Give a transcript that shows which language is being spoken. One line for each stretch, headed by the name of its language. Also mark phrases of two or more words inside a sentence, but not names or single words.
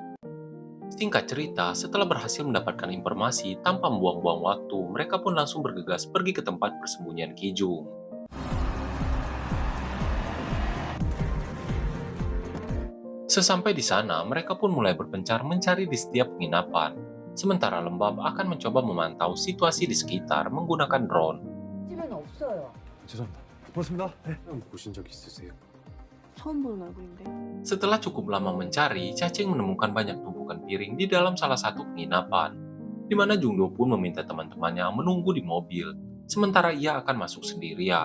Indonesian: Singkat cerita, setelah berhasil mendapatkan informasi tanpa membuang-buang waktu, mereka pun langsung bergegas pergi ke tempat persembunyian Kijung. Sesampai di sana, mereka pun mulai berpencar mencari di setiap penginapan. Sementara Lembab akan mencoba memantau situasi di sekitar menggunakan drone.
Korean: 집에는 없어요. 죄송합니다. 고맙습니다. 네. 보신 적 있으세요? 처음 보는 얼굴인데.
Indonesian: Setelah cukup lama mencari, Cacing menemukan banyak tumpukan piring di dalam salah satu penginapan, di mana Jungdo pun meminta teman-temannya menunggu di mobil, sementara ia akan masuk sendirian.